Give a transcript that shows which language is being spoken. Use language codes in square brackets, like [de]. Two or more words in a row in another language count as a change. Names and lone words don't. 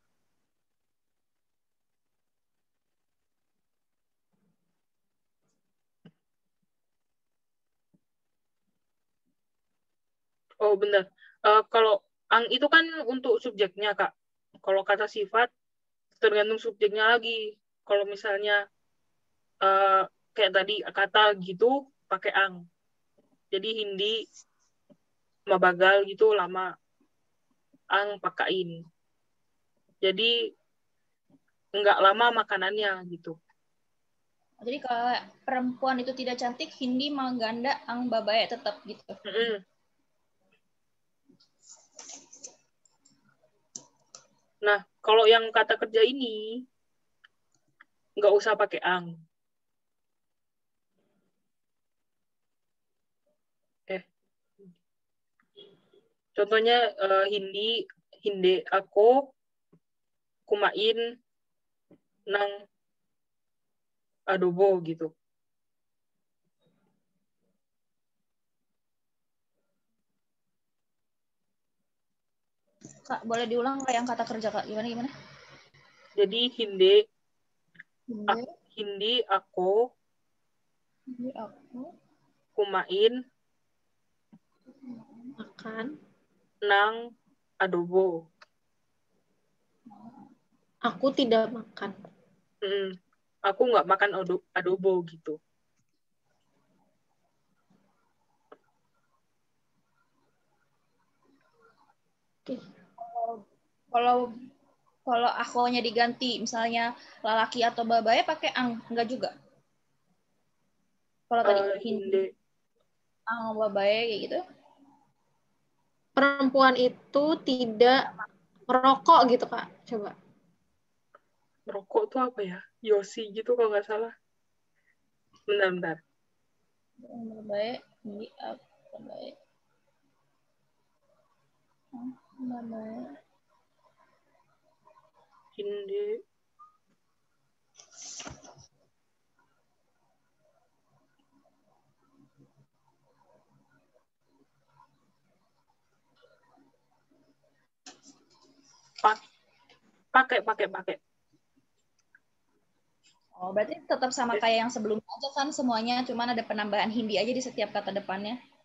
[id] Oh, benar. Kalau ang itu kan untuk subjeknya, Kak. Kalau kata sifat, tergantung subjeknya lagi. Kalau misalnya kayak tadi, kata gitu, pakai ang. Jadi [tl] hindi, mabagal [id] gitu, lama. [tl] Ang pakain. [id] Jadi, nggak lama makanannya, gitu. Jadi kalau perempuan itu tidak cantik, [tl] hindi mangganda ang babae [id] tetap gitu. Nah, kalau yang kata kerja ini, nggak usah pakai ang. [tl] Contohnya hindi, hinde ako, kumain, ng adobo gitu. [id] Kak, boleh diulang nggak yang kata kerja, Kak? Gimana? [tl] Jadi hindi ako, kumain, [id] Makan. [tl] ng adobo. [id] Aku tidak makan. Aku nggak makan adobo gitu. Oke. Kalau akunya diganti, misalnya lalaki atau babae pakai ang, enggak juga. Kalau tadi [tl] hindi, ang babae [id] kayak gitu. Perempuan itu tidak merokok gitu, Kak. Coba. Merokok tuh apa ya? Yosi gitu kalau nggak salah. Bentar. [tl] Babae, hindi, babae. Babae. Hindi. [id] Pakai. Oh, berarti tetap sama kayak yang sebelumnya aja kan semuanya, cuman ada penambahan hindi aja di setiap kata depannya.